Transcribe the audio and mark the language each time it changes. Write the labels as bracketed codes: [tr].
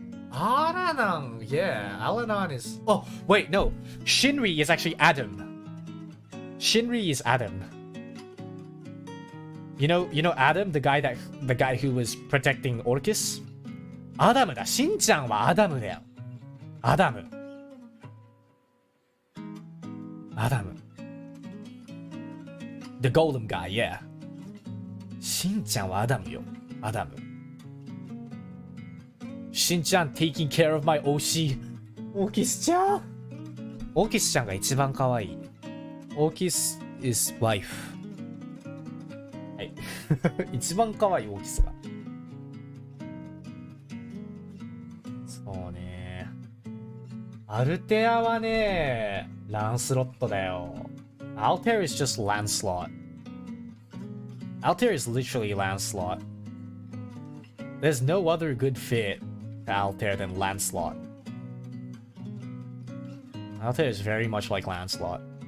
[en] アラナン yeah, Alanan is... Oh, wait, no. Shinri is actually Adam. Shinri is Adam. You know Adam, the guy who was protecting Orcus? [ja] Adam だ。しんちゃんはアダムだよ。アダム。アダム。 [en] The golem guy, yeah. [ja] しんちゃんはアダムよ。アダム。 [en] しんちゃん taking care of my OC。 [ja] オーキスちゃん。オーキスちゃんが一番可愛い。 [en] オーキス is wife。 [ja] はい。一番可愛いオーキスが。そうね。アルテアはね、ランスロットだよ。 [en] Altair is just Lancelot. Altair is literally Lancelot. There's no other good fit to Altair than Lancelot. Altair is very much like Lancelot.